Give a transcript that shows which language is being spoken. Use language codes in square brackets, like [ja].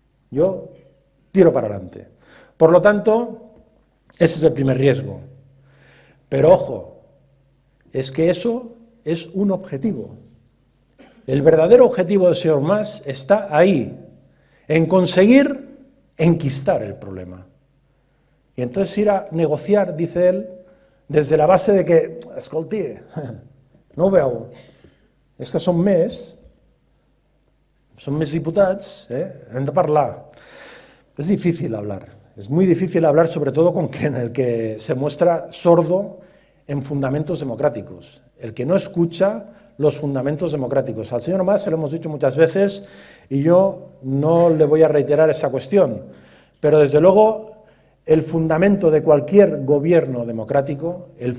[es] Yo tiro para adelante. Por lo tanto, ese es el primer riesgo. Pero ojo, es que eso es un objetivo. El verdadero objetivo del señor Mas está ahí, en conseguir enquistar el problema. Y entonces ir a negociar, dice él, [ca] des de la base de que, escolti, no ho veu, és que som més diputats, hem de parlar. [es] Es difícil hablar, es muy difícil hablar, sobre todo con quien, el que se muestra sordo en fundamentos democráticos, el que no escucha los fundamentos democráticos. Al señor Mas se lo hemos dicho muchas veces y yo no le voy a reiterar esa cuestión, pero desde luego el fundamento de cualquier gobierno democrático,